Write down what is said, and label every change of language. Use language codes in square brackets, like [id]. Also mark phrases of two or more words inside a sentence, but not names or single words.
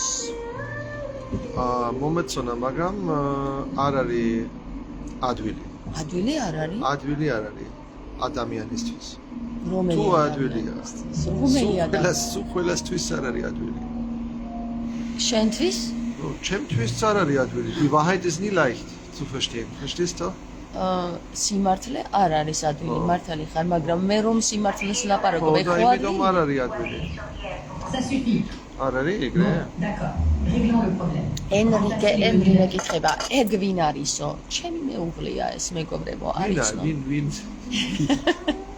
[ka] მომეწონა, მაგრამ არ არის ადვილი. ადვილი არ არის? ადვილი არ არის ადამიანისთვის. რომელი ადვილია? ყველასთვის არ არის ადვილი. შენთვის? ჩემთვის არ არის ადვილი. [de] Die Wahrheit ist nie leicht zu verstehen. Verstehst du? [ka] სიმართლე არ არის ადვილი, მართალი ხარ, მაგრამ მე რომ სიმართლეს ლაპარაკობ, ეხლა იმიტომ არ არის ადვილი. [fr] Ça suffit. [ka] არ არის ეგრე? [fr] D'accord. Réglons le problème. [ka] ენრიკე კითხება, ეგ ვინ არისო? ჩემი მეუღლეა ეს, მეგობრებო, არ იცნობ.